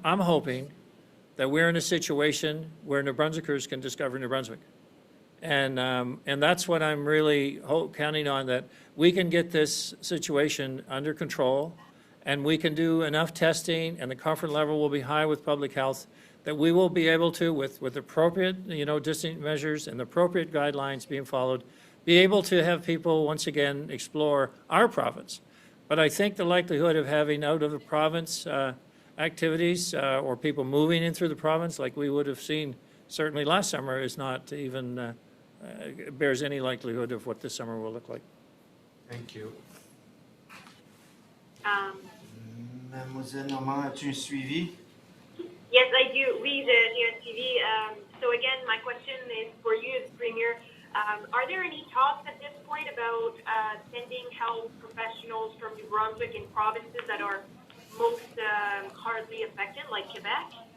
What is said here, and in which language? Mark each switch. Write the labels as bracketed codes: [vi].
[en] I'm hoping that we're in a situation where New Brunswickers can discover New Brunswick, and that's what I'm really counting on, that we can get this situation under control, and we can do enough testing, and the comfort level will be high with public health, that we will be able to, with appropriate, distancing measures and appropriate guidelines being followed, be able to have people once again explore our province. But I think the likelihood of having out of the province activities or people moving in through the province, like we would have seen certainly last summer, is not even bears any likelihood of what this summer will look like. Thank you. [fr] Mademoiselle Normand, as-tu un suivi? [en] Yes, I do. [fr] Oui, j'ai un suivi. [en] So again, my question is for you as Premier. Are there any talks at this point about sending health professionals from New Brunswick in provinces that are most hardly affected, like Quebec?